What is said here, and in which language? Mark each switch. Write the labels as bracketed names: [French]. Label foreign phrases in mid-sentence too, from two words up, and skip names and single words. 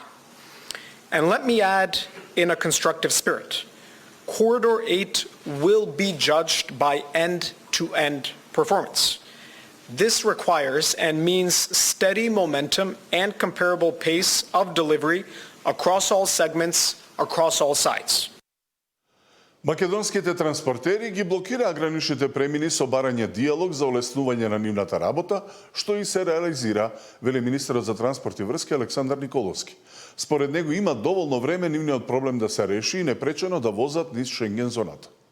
[English] And let me add, in a constructive spirit, Corridor 8 will be judged by end-to-end performance. This requires and means steady momentum and comparable pace of delivery across all segments, across all sides. [Macedonian] Македонските транспортери ги блокираа граничните премини со барање диалог за олеснување на нивната работа, што и се реализира, вели министерот за транспорт и врски Александар Николовски. Според него има доволно време нивниот проблем да се реши и непречено да возат низ Шенген зоната.